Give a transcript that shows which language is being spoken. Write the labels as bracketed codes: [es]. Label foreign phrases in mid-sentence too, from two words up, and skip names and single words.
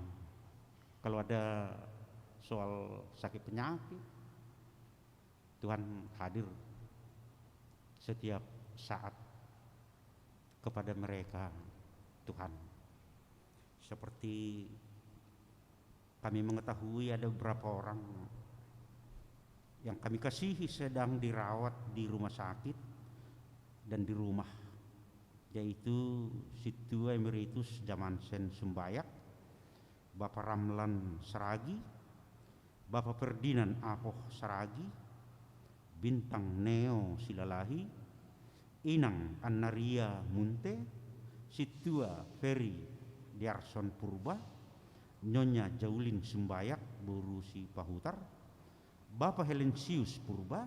[id] Kalau ada soal sakit penyakit, Tuhan hadir setiap saat kepada mereka Tuhan. Seperti kami mengetahui ada beberapa orang yang kami kasihi sedang dirawat di rumah sakit dan di rumah, yaitu Situa Emeritus Jamansen Sumbayak, Bapak Ramlan Saragi, Bapak Ferdinand Apoh Saragi, Bintang Neo Silalahi, Inang Annaria Munte, Situa Ferry Diarson Purba, Nyonya Jaulin Sumbayak Borusi Pahutar, Bapak Helensius Purba,